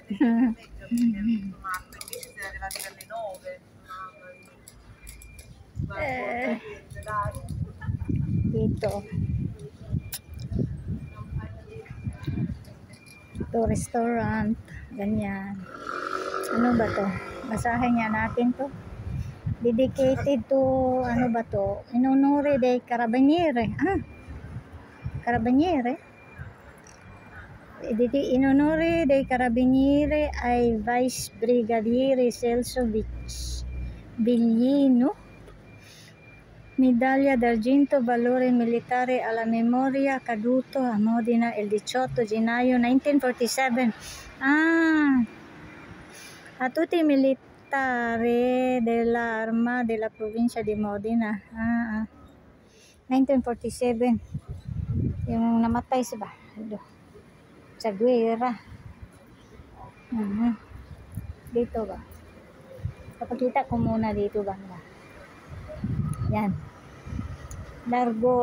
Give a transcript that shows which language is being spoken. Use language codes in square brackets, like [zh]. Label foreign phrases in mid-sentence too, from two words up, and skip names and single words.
[tl] Dito. Ito restaurant. Ganyan. Ano ba to? Basahin nga natin to. [en] Dedicated to, [tl] ano ba to? [it] In onore dei Carabinieri. Carabinieri? In onore dei Carabinieri ai Vice Brigadiere Celso Biglino, medaglia d'argento valore militare alla memoria caduto a Modena il 18 gennaio 1947. A tutti i militari dell'arma della provincia di Modena. 1947. [tl] Yung namatay sa guerra. Dito ba? Papakita ko muna dito banda. Yan. Largo.